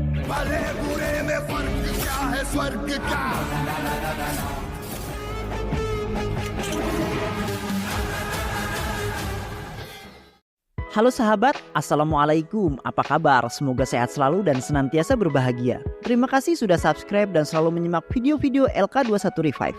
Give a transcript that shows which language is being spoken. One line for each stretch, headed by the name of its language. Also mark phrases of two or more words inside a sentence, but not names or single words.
Hindi: भले बुरे में फर्क क्या है स्वर्ग क्या।
Indonesian: Halo sahabat, Assalamualaikum, apa kabar? Semoga sehat selalu dan senantiasa berbahagia. Terima kasih sudah subscribe dan selalu menyimak video-video LK21 Revive.